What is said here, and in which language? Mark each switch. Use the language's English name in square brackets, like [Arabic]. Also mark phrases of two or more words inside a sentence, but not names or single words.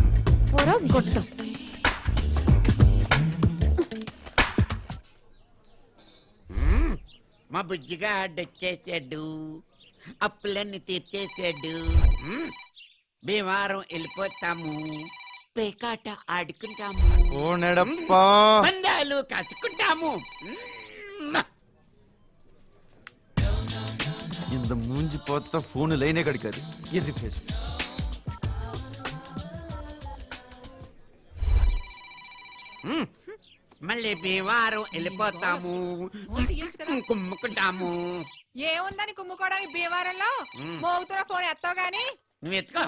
[Telugu] మా బుజ్జిగా ఆడొచ్చేసాడు, అప్పులన్నీ తీర్చేసాడు. భీమారం వెళ్ళిపోతాము, పేకాట ఆడుకుంటాము, ఓ నెడప్పా పందాలు కాచుకుంటాము. [Tamil] இந்த மூஞ்சி பார்த்தா போன் லைனே கிடைக்காது. எது ஃபேஸ் [Telugu] మళ్ళీ భీమారం వెళ్ళిపోతాము, కుమ్ముకుంటాము. ఏముందని కుమ్ముకోవడానికి భీమారంలో? మోగుతున్న ఫోన్ ఎత్తావు గాని నువ్వు ఎత్తుకో.